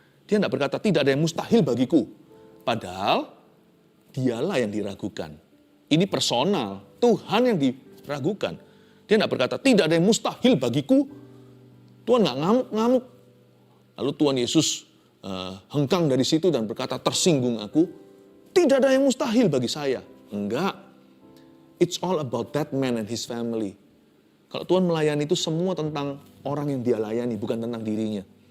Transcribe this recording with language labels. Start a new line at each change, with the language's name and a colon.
Indonesian: Dia tidak berkata, tidak ada yang mustahil bagiku. Padahal, dialah yang diragukan. Ini personal. Tuhan yang diragukan. Dia tidak berkata, tidak ada yang mustahil bagiku. Tuhan nggak ngamuk-ngamuk. Lalu Tuhan Yesus hengkang dari situ dan berkata, tersinggung aku. Tidak ada yang mustahil bagi saya. Enggak.
English: It's all about that man and his family.
Indonesian: Kalau Tuhan melayani itu semua tentang orang yang dia layani, bukan tentang dirinya.